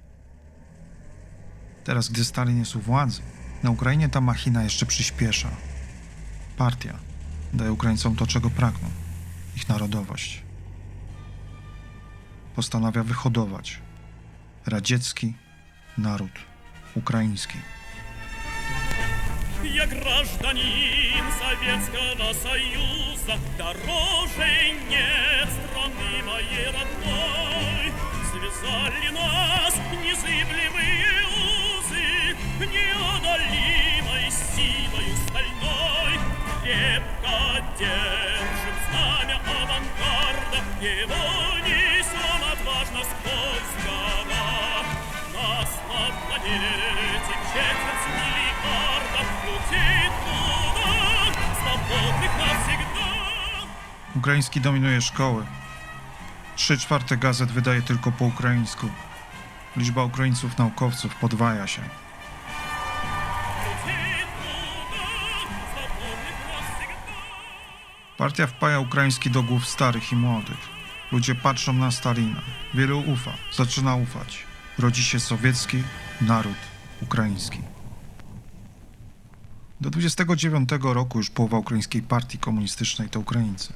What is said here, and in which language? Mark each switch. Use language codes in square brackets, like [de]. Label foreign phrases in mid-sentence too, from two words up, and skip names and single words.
[pl] Teraz, gdy Stalin jest u władzy, na Ukrainie ta machina jeszcze przyspiesza. Partia daje Ukraińcom to, czego pragną. Ich narodowość. Postanawia wyhodować radziecki naród ukraiński. [ru] Я гражданин Советского Союза, дороже нет страны моей родной. Связали нас незыблемые узы, неодолимой силою стальной. Крепко держим знамя авангарда, его несем отважно сквозь года. Нас на планете четверть миллиарда людей труда, свободных навсегда. [pl] Ukraiński dominuje szkoły. 3/4 gazet wydaje tylko po ukraińsku. Liczba Ukraińców naukowców podwaja się. [ru] Людей труда, свободных навсегда. [pl] Partia wpaja ukraiński do głów starych i młodych. Ludzie patrzą na Stalina. Wielu ufa, zaczyna ufać. Rodzi się sowiecki naród ukraiński. Do 29 roku już połowa ukraińskiej partii komunistycznej to Ukraińcy.